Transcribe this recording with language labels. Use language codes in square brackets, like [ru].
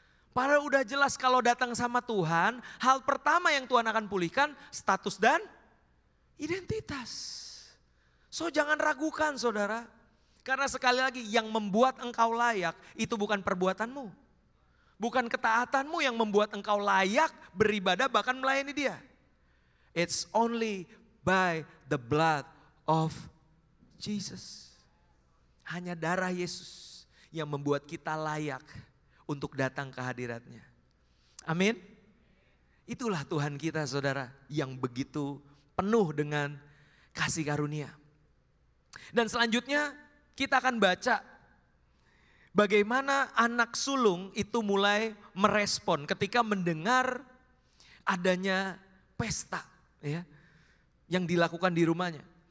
[id] Padahal udah jelas kalau datang sama Tuhan, hal pertama yang Tuhan akan pulihkan status dan identitas. So jangan ragukan saudara. Karena sekali lagi yang membuat engkau layak itu bukan perbuatanmu. Bukan ketaatanmu yang membuat engkau layak beribadah bahkan melayani Dia. [en] It's only by the blood of Jesus. [id] Hanya darah Yesus yang membuat kita layak untuk datang ke hadirat-Nya. Amin. Itulah Tuhan kita saudara yang begitu penuh dengan kasih karunia. Dan selanjutnya kita akan baca bagaimana anak sulung itu mulai merespon ketika mendengar adanya pesta ya, yang dilakukan di rumahnya.